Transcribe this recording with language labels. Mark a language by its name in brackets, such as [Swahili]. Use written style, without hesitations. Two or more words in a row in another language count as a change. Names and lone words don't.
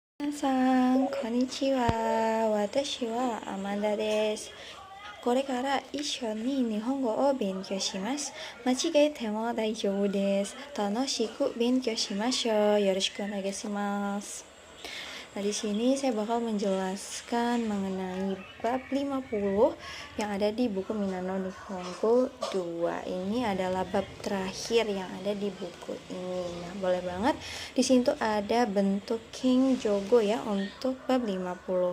[Japanese] みなさん、こんにちは。私はアマンダです. これから一緒に日本語を勉強します。間違えても大丈夫です。楽しく勉強しましょう。よろしくお願いします。 [Indonesian] Nah, di sini saya bakal menjelaskan mengenai bab 50 yang ada di buku Minano Nihongo 2. Ini adalah bab terakhir yang ada di buku ini. Nah, boleh banget di sini tuh ada bentuk King Jogo ya untuk bab 50.